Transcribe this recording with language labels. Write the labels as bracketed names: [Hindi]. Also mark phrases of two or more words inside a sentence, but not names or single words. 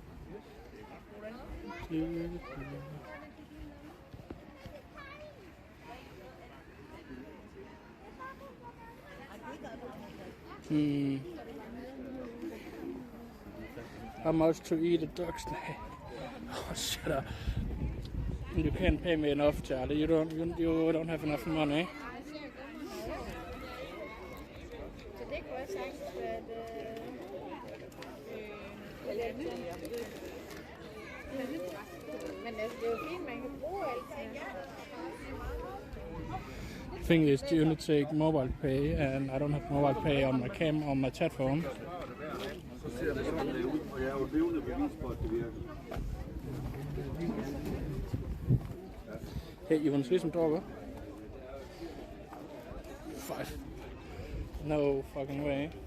[English] How much to eat a dog's leg? Oh, shut up. You can't pay me enough, Charlie. You don't have enough money. [Danish] Så det kunne jeg sagt, at men altså, det er jo fint, man kan bruge alt. [English] The thing is, you only take mobile pay, and I don't have mobile pay on my chat phone. [Danish] Så ser det sådan ud, og jeg er jo levende bevis på, at det virker. [English] Hey, you want to see some dog? 5. No fucking way.